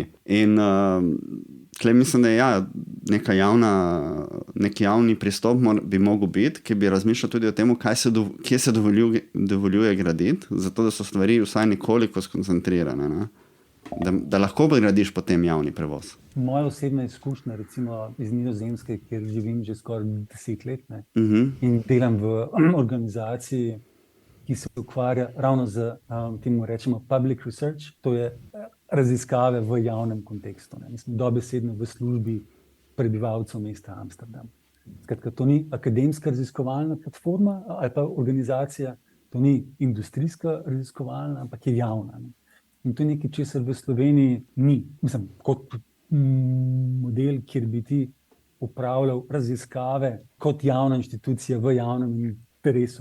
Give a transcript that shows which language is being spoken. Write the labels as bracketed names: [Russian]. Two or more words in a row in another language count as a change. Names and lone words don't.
[Slovenian] In tukaj mislim, da je nek javni pristop bi mogel biti, ki bi razmišljal tudi o tem, kje se dovoljuje graditi, zato da so stvari vsaj nekoliko skoncentrirane, da lahko gradiš potem javni prevoz. Moja osebna izkušnja, recimo iz Nizozemske, kjer živim že skoraj 10 let, in delam v organizaciji, ki se ukvarja ravno z temu rečemo [English] public research, [Slovenian] to je raziskave v javnem kontekstu. Mi smo dobesedno v službi prebivalcev mesta Amsterdam. Skratka, to ni akademska raziskovalna platforma ali pa organizacija, to ni industrijska raziskovalna, ampak je javna. In to je nekaj, česar v Sloveniji ni. Mislim, kot model, kjer bi ti upravljal raziskave kot javna inštitucija v javnem interesu.